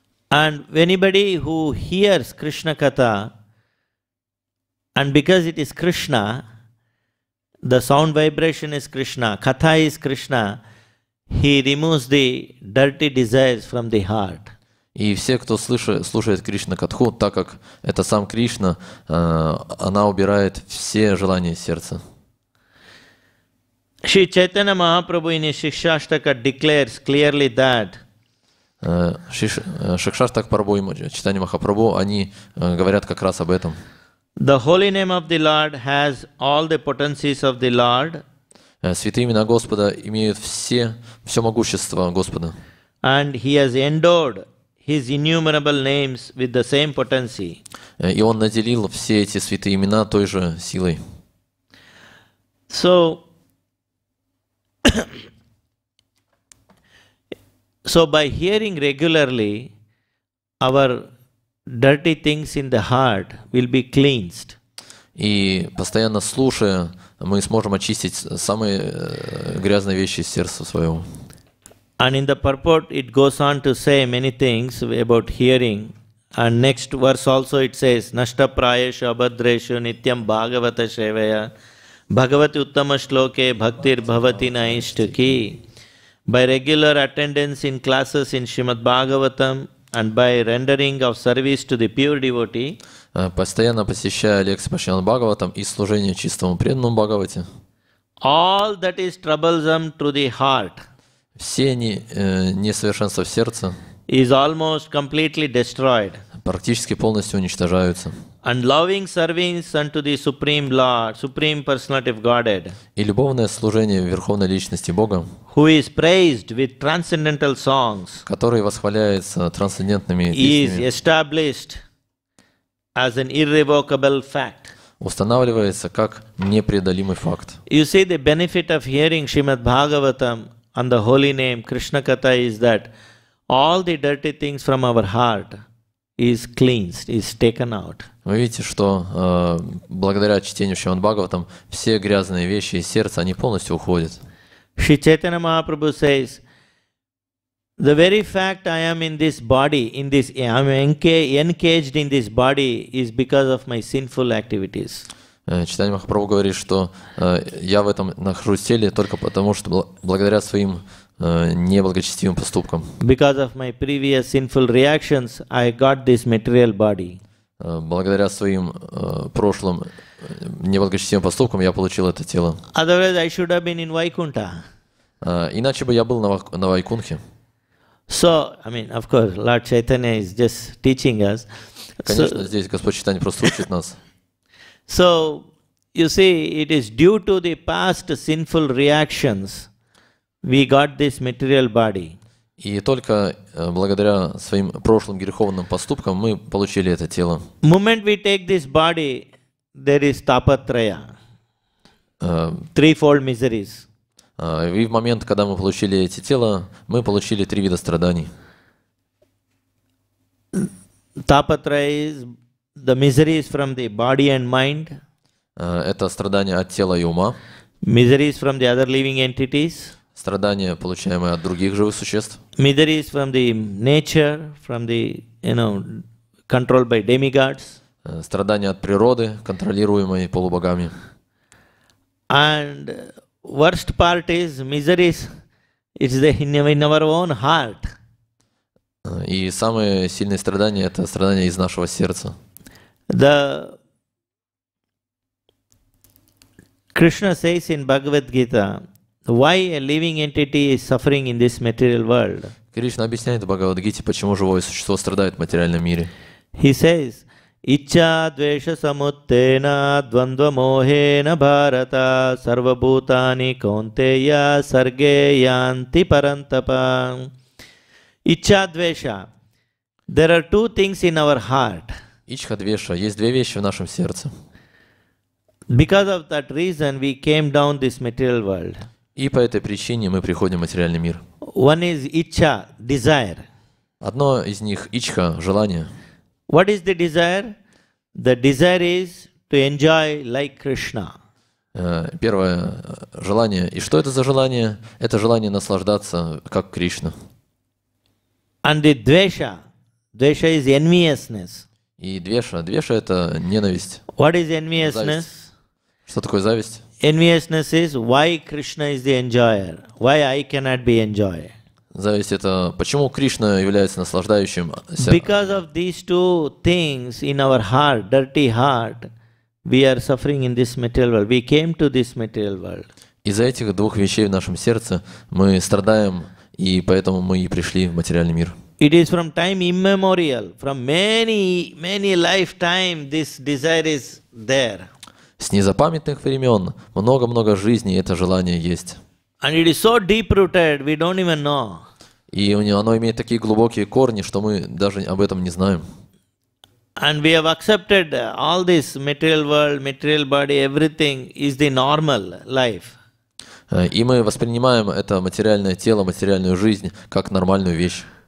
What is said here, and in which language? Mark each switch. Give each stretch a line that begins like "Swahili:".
English: And anybody who hears Krishna katha, and because it is Krishna, the sound vibration is Krishna, katha is Krishna, he removes the dirty desires from the heart.
Russian: И все, кто слушает Кришна Катху, так как это сам Кришна, она убирает все желания сердца.
English: Shri Chaitanya Mahaprabhu in his Shikshashtaka declares clearly that
Russian: Шикшаштак Прабху и Чайтанья Махапрабху, они говорят как раз об этом.
English: the holy name of the Lord has all the potencies of the Lord,
Russian: Святые имена Господа имеют все могущество Господа.
English: and he has endowed his innumerable names with the same potency.
Russian: И Он наделил все эти святые имена той же силой.
English: So by hearing regularly, our dirty things in the heart will be cleansed.
Russian: И постоянно слушая, мы сможем очистить самые грязные вещи из сердца своего.
English: And in the purport, it goes on to say many things about hearing. And next verse also it says,
Sanskrit: Nashta prayeshu abhadreshu nityam bhagavata shevaya bhagavati uttama shloke bhaktir bhavati naishtaki.
English: By regular attendance in classes in Srimad Bhagavatam and by rendering of service to the pure devotee,
Russian: постоянно посещая лекции по Шримад Бхагаватам и служение чистому преданному Бхагавате,
English: all that is troublesome to the heart
Russian: все несовершенства в сердце
English: is almost completely destroyed.
Russian: практически полностью уничтожаются.
English: And loving service unto the Supreme Lord, Supreme Personality of Godhead,
Russian: И любовное служение Верховной Личности Бога,
English: who is praised with transcendental songs,
Russian: который восхваляется трансцендентными
English: is
Russian: песнями,
English: established as an irrevocable fact.
Russian: устанавливается как непреодолимый факт.
English: You see, the benefit of hearing Srimad Bhagavatam and the holy name Krishna Katha is that all the dirty things from our heart is cleansed, is taken out.
Russian: Вы видите, что благодаря чтению Шримад Бхагаватам все грязные вещи из сердца, они полностью уходят.
English: Shri Chaitanya Mahaprabhu says, the very fact I am in this body, I am encaged in this body is because of my sinful activities.
Russian: Чайтанья Махапрабху говорит, что я в этом нахожусь в теле только потому, что благодаря своим неблагочестивым поступкам.
English: Because of my previous sinful reactions, I got this material body.
Russian: Благодаря своим прошлым неблагочестивым поступкам я получил это тело.
English: Otherwise, I should have been in Vaikuntha.
Russian: Иначе бы я был на Вайкунхе.
English: So, I mean, of course, Lord Chaitanya is just teaching us.
Russian: Конечно, здесь Господь Чайтанья просто учит нас.
English: So, you see, it is due to the past sinful reactions we got this material body.
Russian: И только благодаря своим прошлым греховным поступкам мы получили это тело.
English: Moment we take this body, there is tapatraya, threefold miseries.
Russian: И в момент, когда мы получили эти тела, мы получили 3 вида страданий.
English: Tapatraya is the miseries from the body and mind.
Russian: Это страдания от тела и ума.
English: Miseries from the other living entities.
Russian: Страдания, получаемые от других живых существ.
English: Miseries from the nature, from the, controlled by demigods.
Russian: Страдания от природы, контролируемой полубогами.
English: And worst part is miseries, it's in our own heart.
Russian: И самые сильные страдания — это страдания из нашего сердца.
English: Krishna says in Bhagavad Gita, why a living entity is suffering in this material world.
Russian: Кришна объясняет в Бхагавад-гите, почему живое существо страдает в материальном мире.
English: He says,
Sanskrit: Iccha dvesha samuttena dvandva mohena bharata sarva bhutani kaunteya sarge yanti parantapa. Iccha dvesha.
English: There are 2 things in our heart.
Sanskrit: Ичха двеша.
Russian: Есть 2 вещи в нашем сердце.
English: Because of that reason, we came down this material world.
Russian: И по этой причине мы приходим в материальный мир.
English: One is iccha, desire.
Russian: Одно из них — ичха, желание.
English: What is the desire? The desire is to enjoy like Krishna.
Russian: Первое желание. И что это за желание? Это желание наслаждаться, как Кришна.
English: And the dvesha is enviousness.
Russian: И двеша. Двеша — это ненависть.
English: What is enviousness?
Russian: Зависть. Что такое зависть?
English: Enviousness is why Krishna is the enjoyer, why I cannot be enjoyer.
Russian: Зависть — это почему Кришна является наслаждающимся.
English: Because of these two things in our heart, dirty heart, we are suffering in this material world. We came to this material world.
Russian: Из-за этих двух вещей в нашем сердце мы страдаем, и поэтому мы и пришли в материальный мир.
English: It is from time immemorial, from many lifetime, this desire is there.
Russian: С незапамятных времен, много-много жизней это желание есть.
English: And it is so deep-rooted, we don't even know.
Russian: И оно имеет такие глубокие корни, что мы даже об этом не знаем.
English: And we have accepted all this material world, material body, everything is the normal life.
Russian: И мы воспринимаем это материальное тело, материальную жизнь как нормальную вещь.